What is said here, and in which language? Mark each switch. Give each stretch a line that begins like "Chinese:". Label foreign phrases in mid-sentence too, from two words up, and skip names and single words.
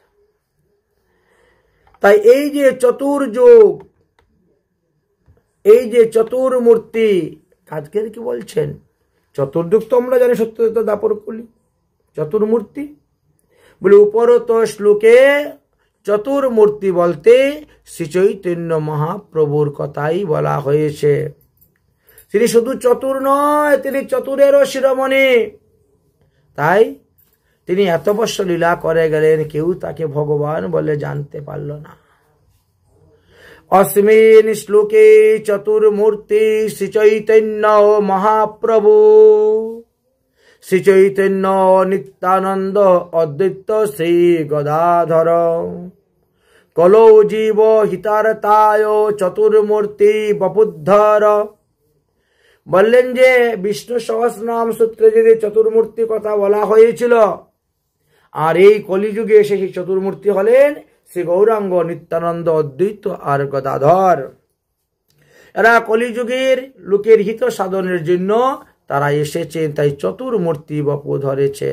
Bangla: তাই এই যে চতুর্যুগ, এই যে চতুর্মূর্তি, আজকের কি বলছেন চতুর্যুগ তো আমরা জানি সত্যযুগ দাপর কলি, চতুর্মূর্তি বলে উপরত শ্লোকে চতুর্মূর্তি বলতে শ্রী চৈতন্য মহাপ্রভুর কথাই বলা হয়েছে। তিনি শুধু চতুর নয়, তিনি চতুরেরও শিরোমণি। তাই তিনি এত বছর লীলা করে গেলেন, কেউ তাকে ভগবান বলে জানতে পারল না।
Sanskrit: अस्मिन् श्लोके चतुर्मूर्ति श्री चैतन्य महाप्रभु, श्री चैतन्य नित्यानंद अद्वैत श्री गदाधर, कलो जीव हितारताय चतुर्मूर्ति बपुद्धर।
Bangla: বললেন যে বিষ্ণু সহস্রনাম সূত্রে যে চতুর্মূর্তি কথা বলা হয়েছিল, আর এই কলিযুগে এসে সেই চতুর্মূর্তি হলেন শ্রী গৌরাঙ্গ, নিত্যানন্দ, অদ্বৈত আর গদাধর। এরা কলিযুগের লোকের হিত সাধনের জন্য তারা এসেছেন, তাই চতুর্মূর্তি বপু ধরেছেন।